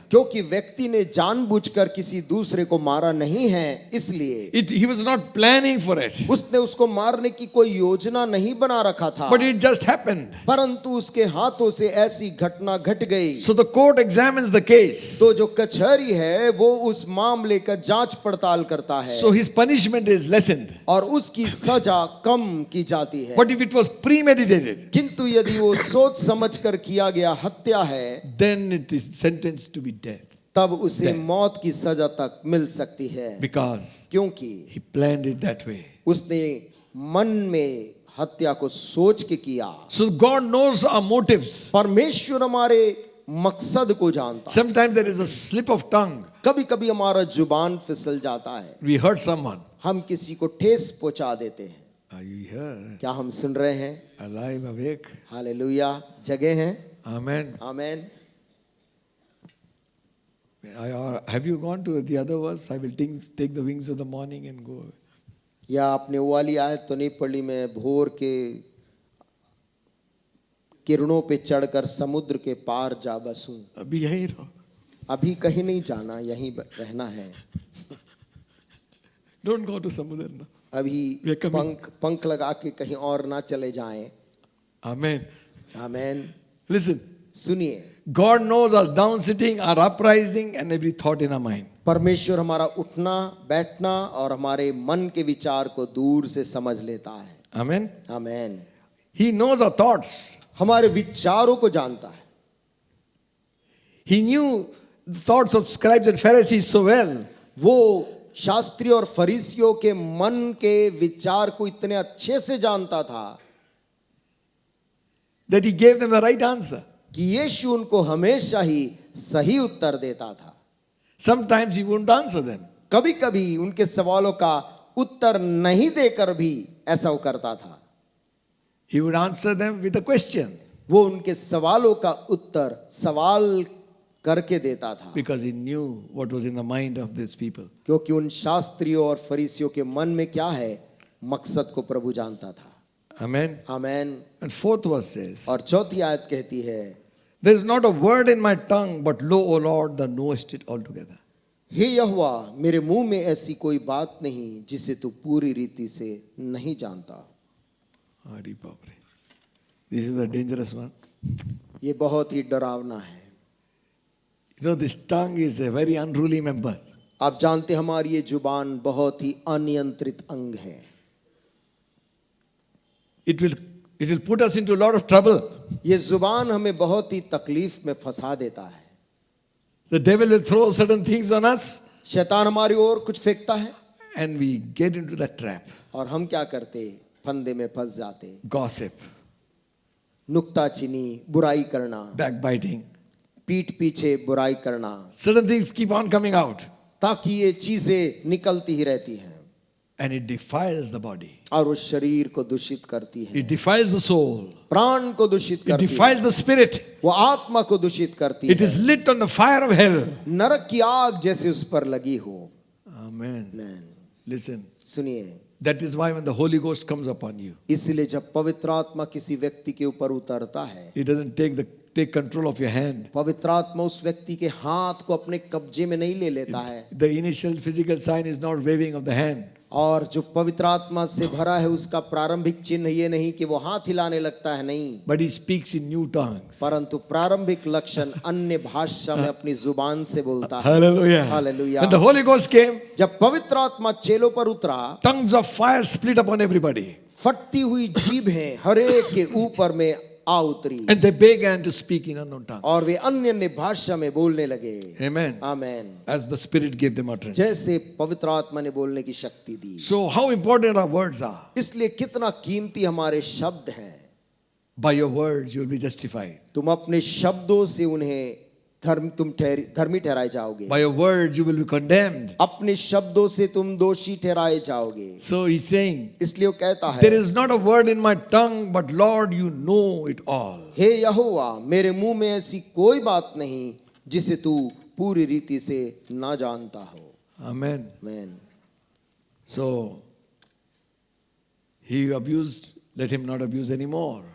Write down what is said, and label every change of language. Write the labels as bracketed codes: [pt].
[hi] क्योंकि व्यक्ति ने जानबूझकर किसी दूसरे को मारा नहीं है, इसलिए [en] He was not planning for it, [hi] उसने उसको मारने की कोई योजना नहीं बना रखा था, [en] but it just happened. [hi] परंतु उसके हाथों से ऐसी घटना घट गई। [en] So the court examines the case. [hi] तो जो कचहरी है वो उस मामले का जांच पड़ताल करता है, [en] So his punishment is lessened. [hi] और उसकी सजा कम की जाती है। [en] But if it was premeditated, [hi] किंतु यदि वो सोच समझकर किया गया हत्या है, [en] then it is sentenced to be death, [hi] तब उसे मौत की सजा तक मिल सकती है, [en] because [hi] क्योंकि [en] he planned it that way. [hi] उसने मन में हत्या को सोच के किया। [en] So God knows our motives. [hi] परमेश्वर हमारे मकसद को जानता है। [en] Sometimes there is a slip of tongue. [hi] कभी कभी हमारा जुबान फिसल जाता है, [en] We hurt someone. [hi] हम किसी को ठेस पहुंचा देते हैं। [en] Are you here? [hi] क्या हम सुन रहे हैं? [en] Alive, awake? [hi] हालेलुया, जगह हैं। [en] Amen. [hi] Amen. [en] Have you gone to the other verse? I will take the wings of the morning and go. [hi] या आपने वो वाली आयत तो नहीं पढ़ी, मैं भोर के किरणों पे चढ़कर समुद्र के पार जा बसूं। अभी यही रहो. अभी कहीं नहीं जाना, यहीं रहना है। [en] Don't go to Samudra. No. [hi] अभी [en] We are coming. [hi] पंख लगा के कहीं और ना चले जाएं। [en] Amen. [hi] आमेन। [en] Listen, [hi] सुनिए, [en] God knows us down sitting, our uprising, and every thought in our mind. [hi] परमेश्वर हमारा उठना बैठना और हमारे मन के विचार को दूर से समझ लेता है। [en] Amen. [hi] Amen. [en] He knows our thoughts. [hi] हमारे विचारों को जानता है। [en] He knew the thoughts of scribes and Pharisees so well. [hi] वो शास्त्री और फरीसियों के मन के विचार को इतने अच्छे से जानता था [en] That he gave them the right answer. [hi] कि यीशु उनको हमेशा ही सही उत्तर देता था। [en] Sometimes he wouldn't answer them. [hi] कभी कभी उनके सवालों का उत्तर नहीं देकर भी ऐसा वो करता था। [en] He would answer them with a question. [hi] वो उनके सवालों का उत्तर सवाल करके देता था, [en] Because he knew what was in the mind of these people. [hi] क्योंकि उन शास्त्रियों और फरीसियों के मन में क्या है मकसद को प्रभु जानता था। [en] Amen. [hi] Amen. [en] And fourth verse says, [hi] और चौथी आयत कहती है, [en] there is not a word in my tongue, but lo, O Lord, thou knowest it altogether. [hi] हे यहोवा, मेरे मुंह में ऐसी कोई बात नहीं जिसे तू पूरी रीति से नहीं जानता। Hari Bapre. [en] This is a dangerous one. [hi] ये बहुत ही डरावना है। [en] You know, this tongue is a very unruly member. [hi] आप जानते हमारी ये जुबान बहुत ही अनियंत्रित अंग है। [en] It will put us into a lot of trouble. [hi] ये जुबान हमें बहुत ही तकलीफ में फंसा देता है। [en] The devil will throw certain things on us, [hi] शैतान हमारी ओर कुछ फेंकता है [en] and we get into that trap. [hi] और हम क्या करते, फंदे में फंस जाते। [en] Gossip, [hi] नुक्ताचीनी, बुराई करना, [en] backbiting. [hi] पीठ पीछे बुराई करना, [en] Certain things keep on coming out, [hi] ताकि ये चीजें निकलती ही रहती हैं [en] and it defiles the body. [hi] और उस शरीर को दूषित करती है, [en] It defiles the soul. [hi] प्राण को दूषित [en] It [hi] करती है, [en] defiles the spirit. [hi] वो आत्मा को दूषित करती [en] It [hi] है, [en] is lit on the fire of hell. [hi] नरक की आग जैसे उस पर लगी हो। [en] Amen. [hi] आमेन। [en] Listen, [hi] सुनिए, [en] that is why when the Holy Ghost comes upon you, [hi] इसलिए जब पवित्र आत्मा किसी व्यक्ति के ऊपर उतरता है, [en] He doesn't take control of your hand. [hi] पवित्र आत्मा उस व्यक्ति के हाथ को अपने कब्जे में नहीं ले लेता है। [en] The initial physical sign is not waving of the hand. [hi] और जो पवित्र आत्मा से भरा है उसका प्रारंभिक चिन्ह ये नहीं कि वो हाथ हिलाने लगता है, नहीं, [en] But he speaks in new tongues. [hi] परंतु प्रारंभिक लक्षण अन्य भाषा में अपनी जुबान से बोलता है। [en] Hallelujah. Hallelujah. When the Holy Ghost came, [hi] जब पवित्र आत्मा चेलों पर उतरा, [en] tongues of fire split upon everybody. [hi] फटती हुई जीभें हरेक के ऊपर में आ उतरी [en] And they began to speak in unknown tongues. [hi] और वे अन्य अन्य भाषा में बोलने लगे। [en] Amen. [hi] Amen. [en] As the Spirit gave them utterance. [hi] जैसे पवित्र आत्मा ने बोलने की शक्ति दी। [en] So how important our words are. [hi] इसलिए कितना कीमती हमारे शब्द हैं। [en] By your words you will be justified. [hi] तुम अपने शब्दों से उन्हें धर्मी ठहराए जाओगे। [en] By your words you will be condemned. [hi] अपने शब्दों से तुम दोषी ठहराए जाओगे। [en] So he's saying, [hi] इसलिए वो कहता है, [en] there is not a word in my tongue, but Lord, you know it all. [hi] हे यहोवा, मेरे मुंह में ऐसी कोई बात नहीं जिसे तू पूरी रीति से ना जानता हो। [en] Amen. [hi] आमीन। [en] So he abused, let him not abuse anymore.